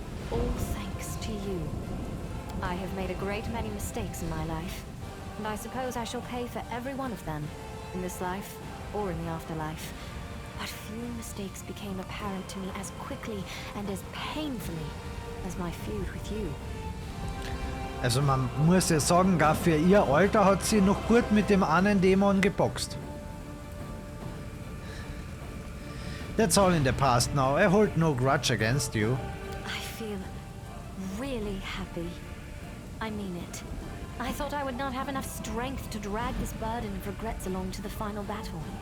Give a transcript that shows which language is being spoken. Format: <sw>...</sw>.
<en>All thanks to you. I have made a great many mistakes in my life, and I suppose I shall pay for every one of them, in this life or in the afterlife. But few mistakes became apparent to me as quickly and as painfully as my feud with you.</en> <de>Also man muss ja sagen, gar für ihr Alter hat sie noch gut mit dem einen Dämon geboxt.</de> <en>That's all in the past now. I hold no grudge against you. I feel really happy. I mean it. I thought I would not have enough strength to drag this burden of regrets along to the final battle.</en>